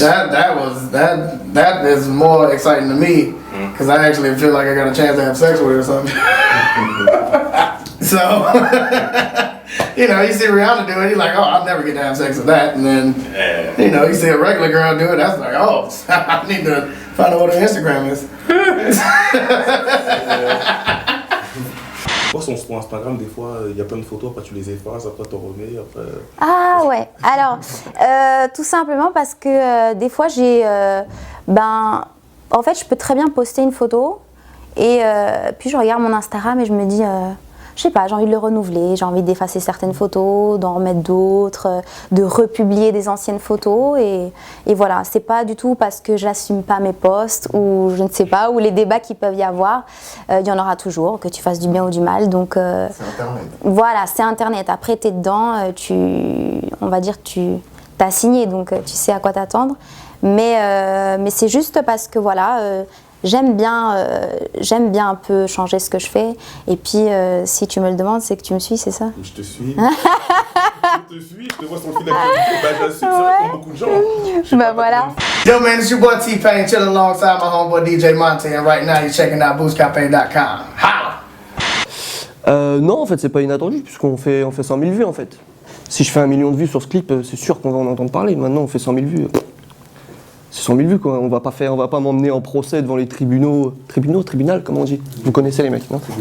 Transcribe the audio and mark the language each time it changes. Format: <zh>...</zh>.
<en>That is more exciting to me because I actually feel like I got a chance to have sex with her or something. So, you know, you see Rihanna do it, you're like, oh, I'll never get to have sex with that. And then, you know, you see a regular girl do it, that's like, oh, I need to find out what her Instagram is.</en> <fr>Sur ton Instagram, des fois, il y a plein de photos, après tu les effaces, après tu remets, après... Ah ouais, alors, tout simplement parce que des fois j'ai... en fait, je peux très bien poster une photo et puis je regarde mon Instagram et je me dis... je sais pas, j'ai envie de le renouveler, j'ai envie d'effacer certaines photos, d'en remettre d'autres, de republier des anciennes photos et voilà, c'est pas du tout parce que j'assume pas mes posts ou je ne sais pas, ou les débats qu'il peuvent y avoir, il y en aura toujours, que tu fasses du bien ou du mal, donc c'est Internet. Voilà, c'est Internet, après t'es dedans, on va dire tu t'as signé, donc tu sais à quoi t'attendre, mais c'est juste parce que voilà, j'aime bien un peu changer ce que je fais. Et puis, si tu me le demandes, c'est que tu me suis, c'est ça? Je te suis. Je te suis, je te vois sur le fil d'actualité. Bah, j'assume, ça répond beaucoup de gens. Bah voilà.</fr> <en>Yo, man, it's your boy T-Pain, chilling alongside my homeboy DJ Monte, and right now you're checking out boostcafe.com.</en> <fr>Non, en fait, c'est pas inattendu, puisqu'on fait 100 000 vues, en fait. Si je fais 1 million de vues sur ce clip, c'est sûr qu'on va en entendre parler. Maintenant, on fait 100 000 vues. C'est 100 000 vues, quoi. On va pas m'emmener en procès devant les tribunal, comment on dit? Vous connaissez les mecs, non?</fr>